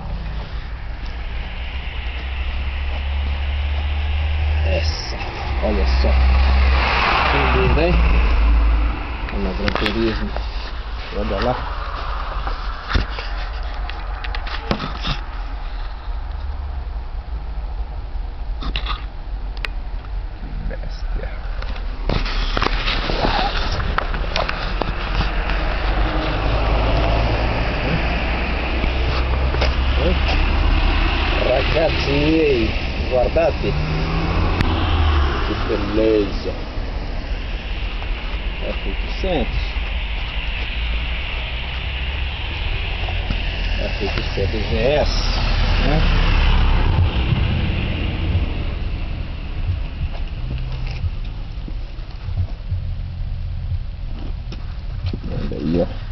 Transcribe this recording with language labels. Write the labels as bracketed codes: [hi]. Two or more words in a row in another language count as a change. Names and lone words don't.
[pt] Essa, olha só. Que lindo, hein? Olha o Gran Turismo. Olha lá. Bestia. [it] Ragazzi, guardate. [pt] Que beleza. F800. F800 GS, né? Olha aí, ó.